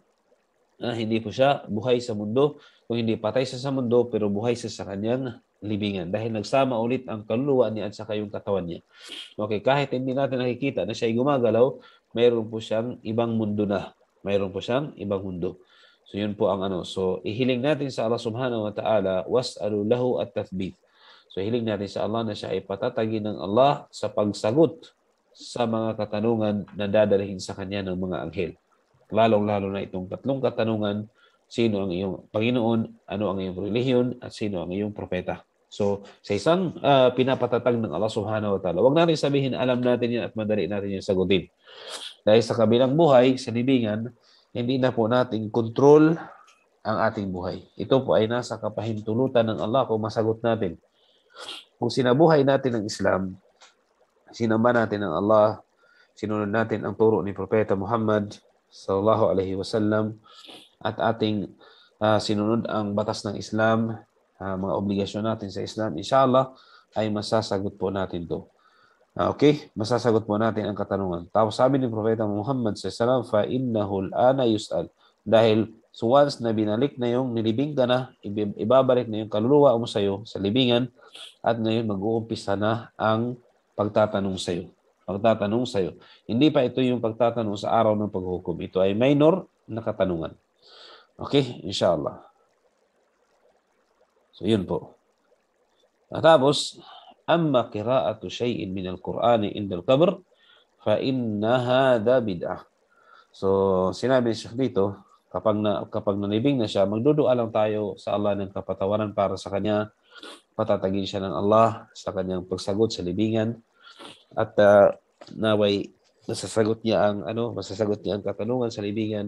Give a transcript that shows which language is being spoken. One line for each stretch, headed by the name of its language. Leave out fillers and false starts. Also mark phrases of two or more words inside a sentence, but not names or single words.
Filipino: Hindi po siya buhay sa mundo, kung hindi patay siya sa mundo, pero buhay siya sa kanyang libingan. Dahil nagsama ulit ang kaluluwa niya at saka yung katawan niya. Okay, kahit hindi natin nakikita na siya ay gumagalaw, mayroon po siyang ibang mundo na. Mayroon po siyang ibang mundo. So yun po ang ano. So ihiling natin sa Allah
Arabic: سبحانه وتعالى واسألوا له التثبيت.
Filipino: So hiling natin sa Allah na siya ay patatagin ng Allah sa pagsagot sa mga katanungan na dadalhin sa kanya ng mga anghel. Lalong-lalo na itong tatlong katanungan, sino ang iyong Panginoon, ano ang iyong relihiyon, at sino ang iyong propeta. So, sa isang pinapatatag ng Allah
Arabic: سبحانه وتعالى,
Filipino: huwag natin sabihin, alam natin yan at madali natin yung sagutin. Dahil sa kabilang buhay, sa libingan, hindi na po natin control ang ating buhay. Ito po ay nasa kapahintulutan ng Allah kung masagot natin. Kung sinabuhay natin ang Islam, sinamba natin ang Allah, sinunod natin ang turo ni Propeta Muhammad
Arabic: صلى الله عليه وسلم,
Filipino: at ating sinunod ang batas ng Islam, mga obligasyon natin sa Islam, inshallah ay masasagot po natin to. Okay, masasagot po natin ang katanungan. Tapos sabi ni Propeta Muhammad
Arabic: صلى الله عليه وسلم فإنه الآن يسأل.
Filipino: Dahil once na binalik na yung nilibing ka na, ibabalik na yung kaluluwa mo sa iyo sa libingan, at ngayon mag-uumpisa na ang pagtatanong sa iyo. Pagtatanong sa iyo. Hindi pa ito yung pagtatanong sa araw ng paghukom. Ito ay minor na katanungan. Okay, inshallah. So yun po. Tapos,
Arabic: أما قراءة شيء من القرآن عند القبر فإن هذا بدعة.
Filipino: So sinabi siya dito, kapag nanibing na siya, magdudua lang tayo sa Allah ng kapatawaran para sa kanya. Patatagin siya ng Allah sa kanyang pagsagot sa libingan, at naway masasagot niya ang katanungan sa libingan.